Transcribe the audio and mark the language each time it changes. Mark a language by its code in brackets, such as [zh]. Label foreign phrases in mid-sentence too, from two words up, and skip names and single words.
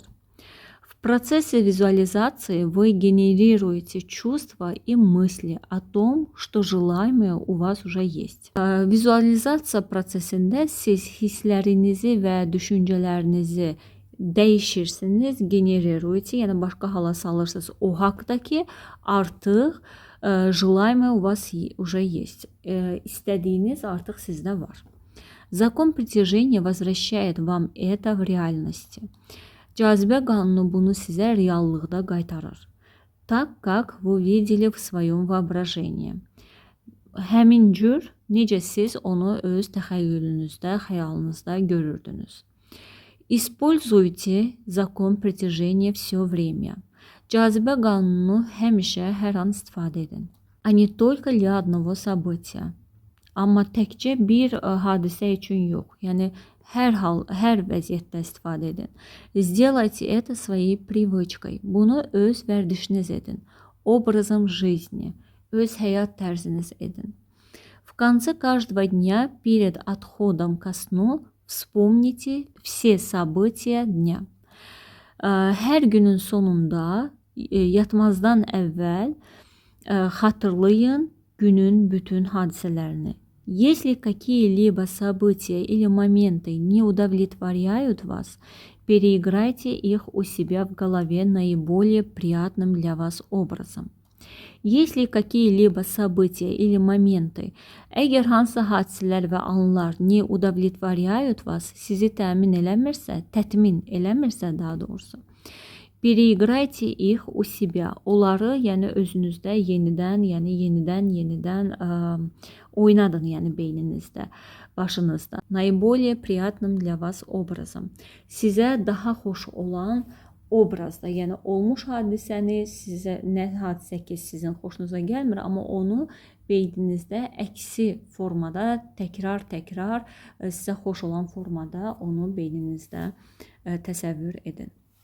[ru] В процессе визуализации вы генерируете чувства и мысли о том, что желаемое у вас уже есть. [az] Vizualizasiya prosesində siz hisslərinizi və düşüncələrinizi dəyişirsiniz, generируете, yəni başqa hala salırsınız o haqda ki, artıq [ru] желаемое у вас уже есть. [az] İstədiyiniz artıq sizdə var. [ru] Закон притяжения возвращает вам это в реальности. [az] Cazibə qanunu bunu sizə reallıqda qaytarır. [ru] Так, как вы видели в своем воображении. [az] Həmin cür, necə siz onu öz təxəyyülünüzdə, xəyalınızda görürdünüz. [ru] Используйте закон притяжения все время. [az] Cazibə qanunu həmişə, hər an istifadə edin. [ru] А не только для одного события. [az] Amma təkcə bir hadisə üçün yox. Yəni, hər vəziyyətdə istifadə edin. [ru] Сделайте это своей привычкой. [az] Bunu öz vərdişiniz edin. [ru] Образом жизни. [az] Öz həyat tərziniz edin. [ru] В конце каждого дня перед отходом ко сну вспомните все события дня. [az] Hər günün sonunda yatmazdan əvvəl xatırlayın günün bütün hadisələrini. [ru] Если какие-либо события или моменты не удовлетворяют вас, переиграйте их у себя в голове наиболее приятным для вас образом. Если какие-либо события или моменты, [az] əgər hansı hadisələr və anlar [ru] не удовлетворяют вас, [az] sizi təmin eləmirsə daha doğrusu, [ru] переиграйте их у себя. [az] Onları, yəni özünüzdə yenidən oynadın, yəni beyninizdə, başınızda. [ru] Наиболее приятным для вас образом. [az] Sizə daha xoş olan obrazda, yəni olmuş hadisəni, sizə nə hadisə ki sizin xoşunuza gəlmir, amma onu beyninizdə əksi formada təkrar sizə xoş olan formada onu beyninizdə təsəvvür edin.